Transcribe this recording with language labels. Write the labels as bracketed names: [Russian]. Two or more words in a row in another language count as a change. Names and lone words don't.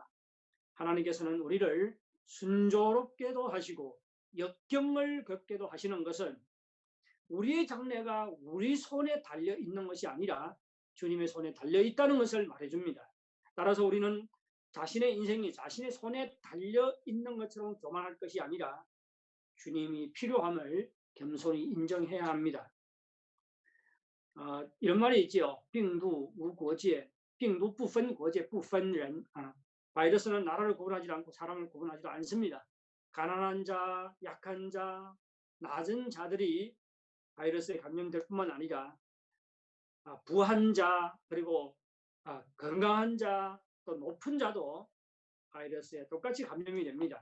[Korean] 하나님께서는 우리를 순조롭게도 하시고 역경을 겪게도 하시는 것은 우리의 장래가 우리 손에 달려 있는 것이 아니라 주님의 손에 달려 있다는 것을 말해줍니다. 따라서 우리는 자신의 인생이 자신의 손에 달려 있는 것처럼 교만할 것이 아니라 주님이 필요함을 겸손히 인정해야 합니다. 이런 말이 있지요. [Chinese] 病毒无国界,病毒不分国界,不分人. [Korean] 바이러스는 나라를 구분하지 않고 사람을 구분하지도 않습니다. 가난한 자, 약한 자, 낮은 자들이 바이러스에 감염될 뿐만 아니라 부한 자, 그리고 건강한 자, 또 높은 자도 바이러스에 똑같이 감염이 됩니다.